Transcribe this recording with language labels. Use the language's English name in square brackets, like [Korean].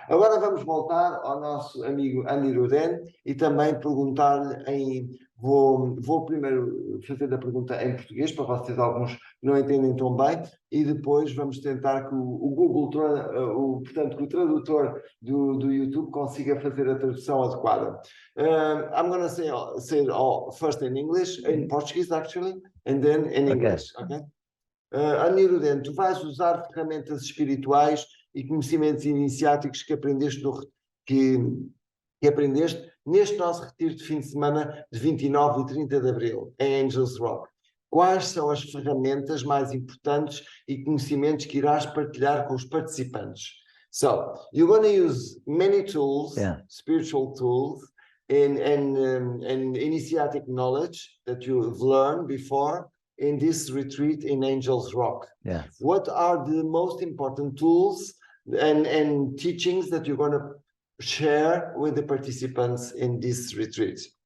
[Portuguese] Agora vamos voltar ao nosso amigo Annirudhan e também perguntar-lhe vou primeiro fazer a pergunta em português, para vocês alguns não entendem tão bem, e depois vamos tentar que o Google, portanto, que o tradutor do YouTube consiga fazer a tradução adequada. [English] I'm going to say it all first in English, in Portuguese actually, and then in English, okay? [Portuguese] Annirudhan, tu vais usar ferramentas espirituais e conhecimentos iniciáticos que aprendeste, que aprendeste neste nosso retiro de fim de semana de 29 e 30 de abril, em Angels Rock. Quais são as ferramentas mais importantes e conhecimentos que irás partilhar com os participantes? [English] So, you're going to use many tools, spiritual tools, and initiatic knowledge that you've learned before in this retreat in Angels Rock. Yes. What are the most important tools and teachings that you're going to share with the participants in this retreat?